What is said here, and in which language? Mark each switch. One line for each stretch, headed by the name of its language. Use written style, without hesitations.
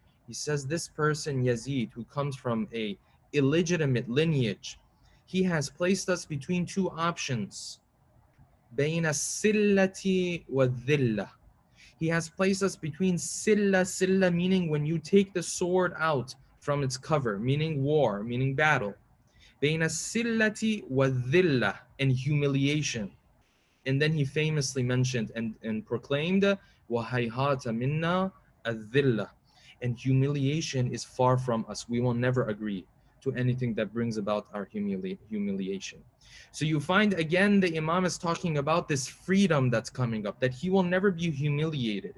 English: He says this person, Yazid, who comes from a illegitimate lineage, he has placed us between two options.
Arabic: بين السلة والذلة.
English: He has placed us between silla meaning when you take the sword out from its cover, meaning war, meaning battle.
Arabic: بين السلة والذلة,
English: and humiliation. And then he famously mentioned and proclaimed,
Arabic: وَهَيْهَاتَ مِنَّا الذِّلَّةِ,
English: and humiliation is far from us. We will never agree to anything that brings about our humiliation. So you find again the Imam is talking about this freedom that's coming up, that he will never be humiliated.